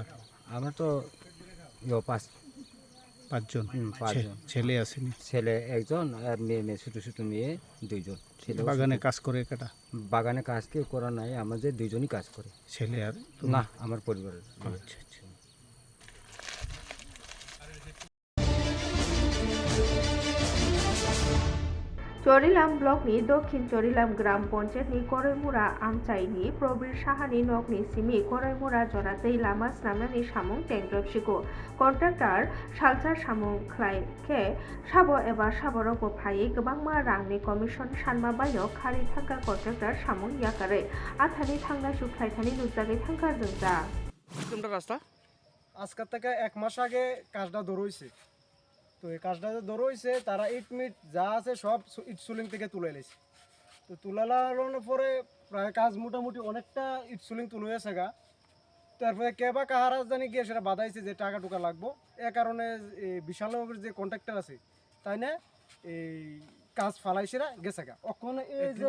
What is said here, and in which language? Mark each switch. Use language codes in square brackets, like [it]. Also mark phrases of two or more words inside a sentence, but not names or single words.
[bn] আমার তো 5জন ছেলে আসেনি ছেলে একজন আর মেয়ে ছোটো ছোটো মেয়ে 2জন ছেলে বাগানে কাজ করে কাটা বাগানে কাজ কেউ করা নাই আমাদের 2জনই কাজ করে ছেলে আর না আমার পরিবারের আচ্ছা [brx] चरिलाम ब्लकनि दक्षिण चरिलाम ग्राम पन्चायतनि करैमुरा आमचाइनि प्रबीर साहानि नकनि सिमि करैमुरा जरातै लामा स्नामनानि सामुं टेंग्रबसिगो कन्ट्राक्टर सालचार सामुं ख्लायखे साबो एबा साबरकबो फायै गोबांमा रांनि कमिशन सानमा बायनो खारि थांगा कन्ट्राक्टर सामुं याकारै आथानि थांना सुख्लायथानि नुजागै थांगा जोंजा [bn] তোমরা রাস্তা আজকের থেকে 1 মাস আগে কাজটা ধরে হইছে তো এই কাজটা যে ধরে হইছে তারা ইট মিট যা আছে সব ইট সুলিং থেকে তুলে এলেছে তো তুলানোর পরে প্রায় কাজ মোটামুটি অনেকটা ইট সুলিং তুলে হয়েছে গা তারপরে কেবা কাহারা জানি গিয়ে সেটা বাধাইছে যে টাকা টুকা লাগবো এ কারণে বিশালের যে কন্ট্রাক্টর আছে তাই না এই কাজ ফালাইছে গেছে গা ওখানে এই যে